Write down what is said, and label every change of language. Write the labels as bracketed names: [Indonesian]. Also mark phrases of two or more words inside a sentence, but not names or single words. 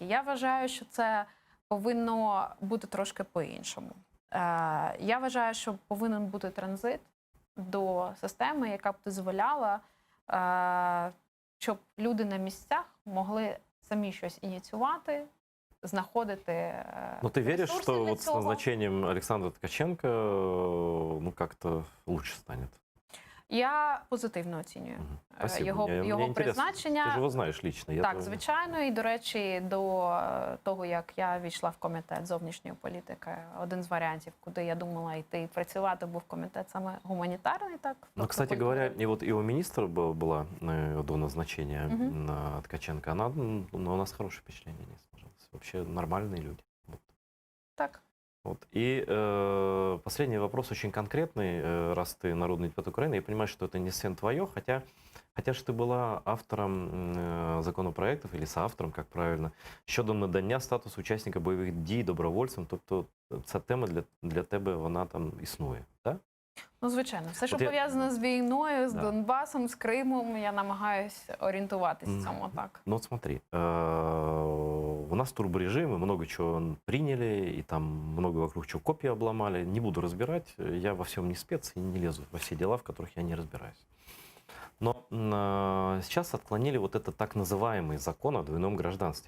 [Ukrainian] Я вважаю, що це повинно бути трошки по-іншому. Я вважаю, що повинен бути транзит до системи, яка б дозволяла, щоб люди на місцях могли самі щось ініціювати, знаходити [Russian] Но ты веришь, [Ukrainian] ресурси [Russian] что [Ukrainian] для [Russian] вот с [Ukrainian] цього. [Russian] назначением Александра Ткаченко, ну, как-то лучше станет? [Ukrainian] Я позитивно оцінюю [Russian] Спасибо. [Ukrainian] його [Russian] Мне интересно. [Ukrainian] призначення. [Russian] Ты же его знаешь лично. Я [Ukrainian] Так, то- звичайно. І, до речі, до того, як я війшла в комітет зовнішньої політики, один з варіантів, куди я думала йти працювати, був комітет саме гуманітарний. Так, Ну, тобто [Russian] кстати [Ukrainian] культури. [Russian] говоря, и вот и у министра была до назначения Мгм. на Ткаченко, у нас хорошее впечатление не сложилось. Вообще нормальные люди. Вот. Так. Вот. И последний вопрос очень конкретный, раз ты народный депутат Украины. Я понимаю, что это не совсем твое, хотя ж ты была автором законопроектов или соавтором, как правильно, [Ukrainian] щодо надання статусу учасника бойових дій добровольцям. Тобто ця тема для тебе, вона там існує, так? Ну, звичайно, все, що От я- пов'язано з війною, з [Russian] Да. [Ukrainian] Донбасом, з Кримом, я намагаюся орієнтуватись в цьому так. [Russian] Ну вот смотри, у нас турборежим, и много чего приняли, и там много вокруг чего копии обломали. Не буду разбирать, я во всем не спец и не лезу во все дела, в которых я не разбираюсь. Но сейчас отклонили вот этот так называемый закон о двойном гражданстве.